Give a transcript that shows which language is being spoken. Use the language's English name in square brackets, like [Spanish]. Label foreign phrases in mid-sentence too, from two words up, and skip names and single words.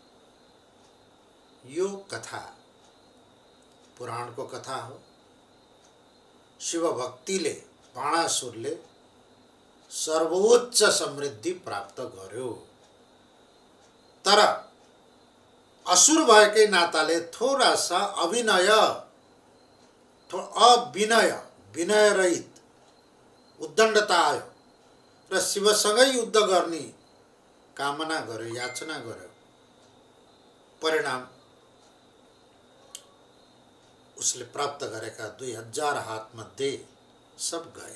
[Nepali] यो कथा पुराणको कथा हो। शिव भक्तिले बाणासुरले सर्वोच्च समृद्धि प्राप्त गर्यो। तर असुर भएकै नाताले [Hindi] थोड़ा सा [Nepali] विनय रहित उद्दण्डता आयो र शिवसँगै युद्ध गर्ने कामना गर्यो, याचना गर्यो। परिणाम उसले प्राप्त गरेका 2000 हात मध्ये [Hindi] सब गए।